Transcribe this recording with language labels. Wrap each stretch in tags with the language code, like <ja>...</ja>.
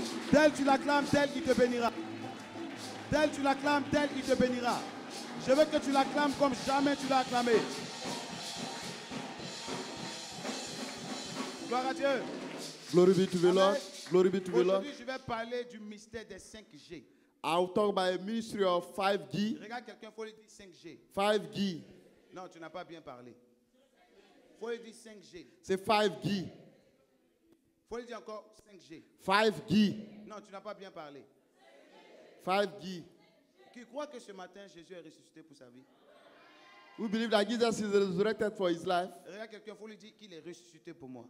<fr>Tel tu l'acclames, tel il te bénira. Tel tu l'acclames, tel il te bénira. Je veux que tu l'acclames comme jamais tu l'as acclamé. Gloire à Dieu.</fr> <en>Glory be to the Lord. Amen. Glory be to the Lord.</en> <fr>Aujourd'hui, je vais parler du mystère des 5G.</fr> <en>I'll talk about a ministry of 5G.</en> <fr>Regarde quelqu'un, il faut lui dire 5G. 5G. Non, tu n'as pas bien parlé. Il faut lui dire 5G. C'est 5G. Il faut lui dire encore 5G. 5G. Non, tu n'as pas bien parlé. 5G. Qui croit que ce matin, Jésus est ressuscité pour sa vie?</fr> <en>We believe that Jesus is resurrected for his life.</en> <fr>Regarde quelqu'un, il faut lui dire qu'il est ressuscité pour moi.</fr>